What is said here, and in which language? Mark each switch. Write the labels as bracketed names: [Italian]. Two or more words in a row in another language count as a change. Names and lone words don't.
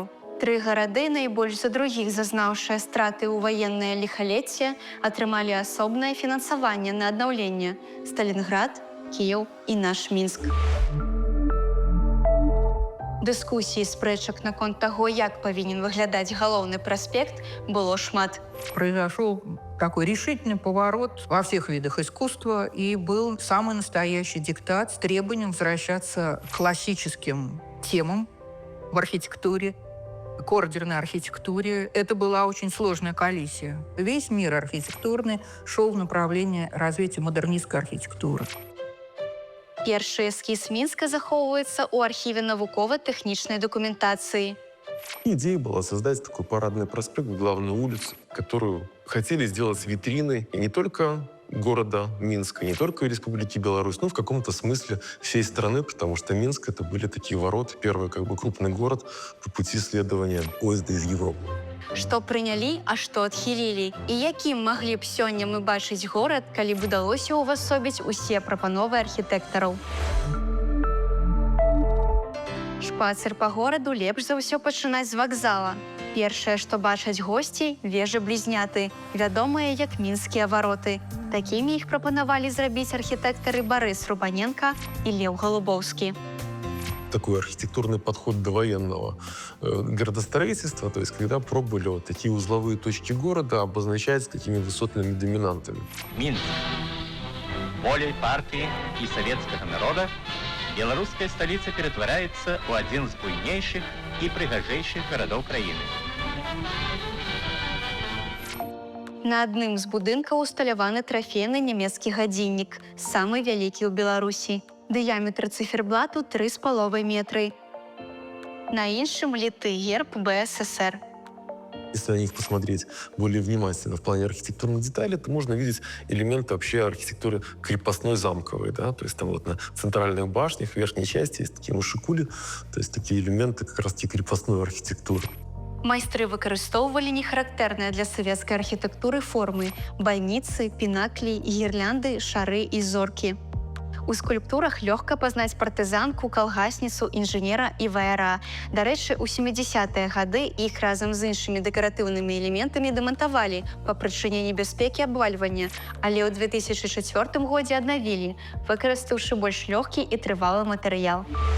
[Belarusian] Тры гарады, найбольш за другіх зазнаўшыя страты ў ваеннае ліхалецце, атрымалі асобнае фінансаванне на аднаўленне – Сталінград, Кіеў і наш Мінск. Дыскусій, спрэчак наконт таго, як павінен выглядаць галоўны праспект, было шмат. [Russian] Произошел такой решительный поворот во всех видах искусства, и был самый настоящий диктат с требованием возвращаться к классическим темам в архитектуре, к ордерной архитектуре. Это была очень сложная коллизия. Весь мир архитектурный шел в направлении развития модернистской архитектуры. [Belarusian] Першы эскіз Мінска захоўваецца ў архіве навукова-тэхнічнай дакументацыі. [Russian] Идея была создать такой парадный проспект, главную улицу, которую хотели сделать витриной и не только города Минска, не только Республики Беларусь, но в каком-то смысле всей страны, потому что Минск — это были такие ворота, первый крупный город по пути следования поезда из Европы. [Belarusian] Што прынялі, а што адхілілі? І якім маглі б сёння мы бачыць горад, калі б удалося ўвасобіць усе прапановы архітэктараў? Шпацыр па гораду лепш за ўсё пачынаць з вакзала. Першае, што бачаць госці – вежы-блізняты, вядомыя як мінскія вароты. Такімі іх прапанавалі зрабіць архітэктары Барыс Рубаненка і Леў Голубоўскі. [Russian] Такой архитектурный подход довоенного городостроительства, то есть когда пробовали вот такие узловые точки города обозначать такими высотными доминантами. Минск. [Belarusian] Волей партии и советского народа белорусская столица перетворяется в один из буйнейших и прыгажейших городов краины. На адным з будынкаў усталяваны трафейны нямецкі гадзіннік, самы вялікі ў Беларусі. Дыяметр циферблату 3,5 метры. На іншым літы герб БССР. [Russian] Если на них посмотреть более внимательно в плане архитектурных деталей, то можно видеть элементы вообще архитектуры крепостной замковой. Да? То есть там вот на центральных башнях, в верхней части есть такие мушикули, то есть такие элементы как раз крепостной архитектуры. [Belarusian] Майстры выкарыстоўвалі нехарактэрныя для савецкай архітэктуры формы – байніцы, пінаклі, гірлянды, шары і зоркі. У скульптурах лёгка пазнаць партызанку, калгасніцу, інжынера і ваяра. Дарэчы, у 70-е гады іх разам з іншымі дэкаратыўнымі элементамі дэмантавалі па прычыне небяспекі абвальвання, але ў 2004 годзе аднавілі, выкарыстаўшы больш лёгкі і трывалы матэрыял.